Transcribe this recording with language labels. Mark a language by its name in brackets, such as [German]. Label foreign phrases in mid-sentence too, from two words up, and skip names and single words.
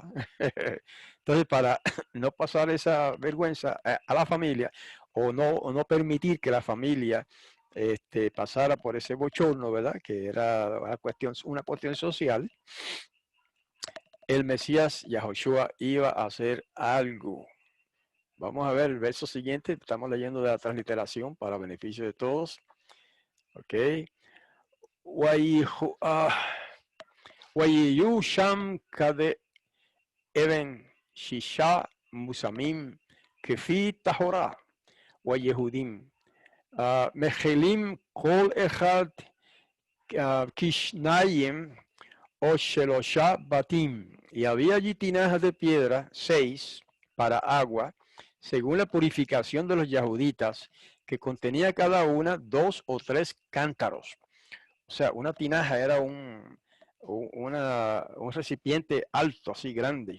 [Spanish] Entonces, para no pasar esa vergüenza a la familia o no permitir que la familia pasara por ese bochorno, ¿verdad? Que era una cuestión social, el Mesías Yahushua iba a hacer algo. Vamos a ver el verso siguiente, estamos leyendo de la transliteración para beneficio de todos. Ok. [Hebrew] ויהיו שם כדי אבן שישה מוצבים כפי טהרת היהודים מכילים כל אחד כשניים או שלושה בתים. [Spanish] Y había allí tinajas de piedra, 6, para agua, según la purificación de los yahuditas, que contenía cada una 2 o 3 cántaros. O sea, una tinaja era un recipiente alto, así grande.